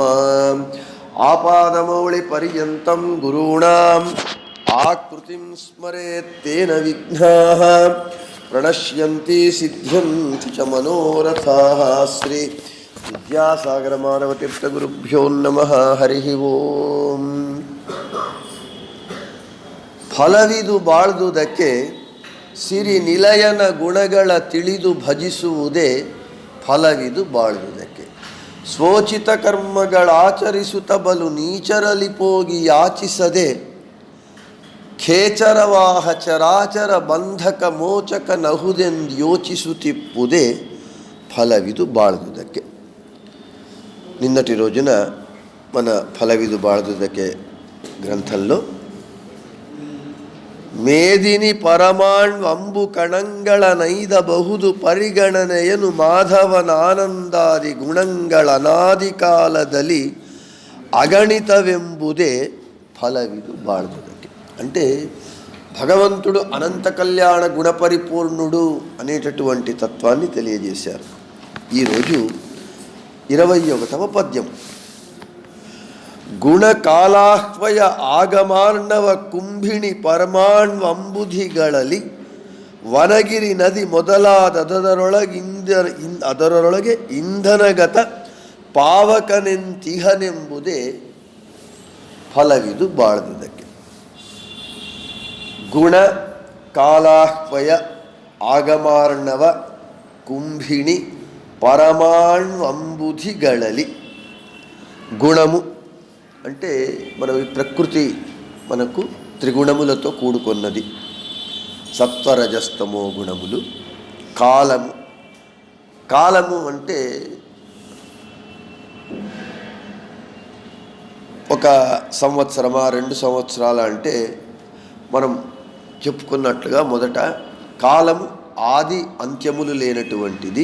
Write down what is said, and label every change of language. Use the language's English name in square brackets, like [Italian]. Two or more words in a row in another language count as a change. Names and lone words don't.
[Sanskrit] ఆపాదమౌళి పర్యంతం గురూణాం ఆకృతిం స్మరేత్ తేన విఘ్నాః ప్రణశ్యంతి సిద్ధ్యంతి చ మనోరథాః. శ్రీ విద్యాసాగర మానవతీర్థ గురుభ్యో నమః. హరి ಓಂ. [Kannada] ಫಲವಿದು ಬಾಳ್ದುದಕ್ಕೆ ಸಿರಿ ನಿಲಯನ ಗುಣಗಳ ತಿಳಿದು ಭಜಿಸುವುದೇ ಫಲವಿದು ಬಾಳ್ದುದಕ್ಕೆ. ಸ್ವೋಚಿತ ಕರ್ಮಗಳಾಚರಿಸುತ್ತ ಬಲು ನೀಚರಲಿ ಹೋಗಿ ಯಾಚಿಸದೆ ಖೇಚರವಾಹ ಚರಾಚರ ಬಂಧಕ ಮೋಚಕ ನಹುದೆಂದು ಯೋಚಿಸುತ್ತಿಪ್ಪುದೇ ಫಲವಿದು ಬಾಳ್ದುದಕ್ಕೆ. [Telugu] నిన్నటి రోజున మన ఫలవిదు బాళదుదకే గ్రంథంలో [Kannada] ಮೇದಿನಿ ಪರಮಾಣ್ವಂಬು ಕಣಂಗಳ ನೈದ ಬಹುದು ಪರಿಗಣನೆಯನು ಮಾಧವನಾನಂದಾದಿ ಗುಣಗಳ ಅನಾದಿ ಕಾಲದಲ್ಲಿ ಅಗಣಿತವೆಂಬುದೇ ಫಲವಿದು ಬಾಳ್ದುದಕ್ಕೆ. [Telugu] అంటే భగవంతుడు అనంత కళ్యాణ గుణపరిపూర్ణుడు అనేటటువంటి తత్వాన్ని తెలియజేశారు. ఈరోజు 21వ పద్యం. [Kannada] ಗುಣಕಾಲಾಹ್ವಯ ಆಗಮಾರ್ಣವ ಕುಂಭಿಣಿ ಪರಮಾಣ್ವಂಬುಧಿಗಳಲ್ಲಿ ವನಗಿರಿ ನದಿ ಮೊದಲಾದದರೊಳಗೆ ಇಂಧನಗತ ಪಾವಕನೆಂತಿಹನೆಂಬುದೇ ಫಲವಿದು ಬಾಳ್ದುದಕ್ಕೆ. ಗುಣ ಕಾಲಾಹ್ವಯ ಆಗಮಾರ್ಣವ ಕುಂಭಿಣಿ ಪರಮಾಣ್ವಂಬುಧಿಗಳಲ್ಲಿ [Telugu] గుణము అంటే మన ప్రకృతి మనకు త్రిగుణములతో కూడుకున్నది. సత్వరజస్తమో గుణములు. కాలము కాలము అంటే ఒక సంవత్సరమా 2 సంవత్సరాల అంటే మనం చెప్పుకున్నట్లుగా మొదట కాలము ఆది అంత్యములు లేనటువంటిది.